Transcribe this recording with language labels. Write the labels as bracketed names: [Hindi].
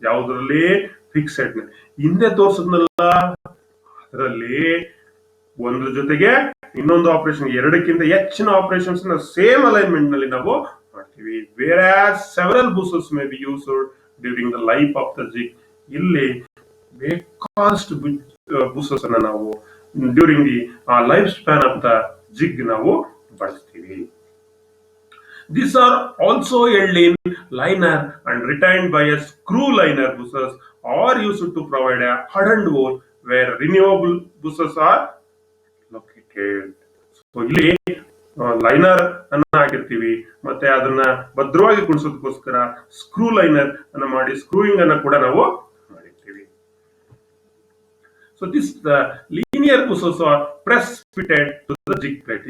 [Kannada] ಯಾವುದರಲ್ಲಿ ಫಿಕ್ಸೆಡ್ ಹಿಂದೆ ತೋರಿಸಿದ್ನಲ್ಲ ಅದರಲ್ಲಿ ಒಂದ್ರ ಜೊತೆಗೆ ಇನ್ನೊಂದು ಆಪರೇಷನ್, ಎರಡಕ್ಕಿಂತ ಹೆಚ್ಚಿನ ಆಪರೇಷನ್ಸ್ ಸೇಮ್ ಅಲೈನ್ಮೆಂಟ್ ನಲ್ಲಿ ನಾವು ಮಾಡ್ತೀವಿ. [English] Whereas several bushes may be used during the life of the jig. [Kannada] ಇಲ್ಲಿ ಬೇಕಾದಷ್ಟು ಬುಸಸ್ ಅನ್ನ ನಾವು [English] during the life span of the jig [Kannada] ನಾವು ಬಳಸ್ತೀವಿ. [English] These are also held in liner and retained by a screw liner buses or used to provide a hardened hole where renewable buses are located. [Kannada] So ಇಲ್ಲಿ liner ಅನ್ನ ಹಾಕಿರ್ತೀವಿ, ಮತ್ತೆ ಅದನ್ನ ಭದ್ರವಾಗಿ ಕುಣಿಸೋದಕ್ಕೋಸ್ಕರ screw liner ಅನ್ನ ಮಾಡಿ ಸ್ಕ್ರೂಯಿಂಗ್ ಅನ್ನ ಕೂಡ ನಾವು ಮಾಡಿರ್ತೀವಿ. [English] So this linear bushes are press fitted to the jig plate.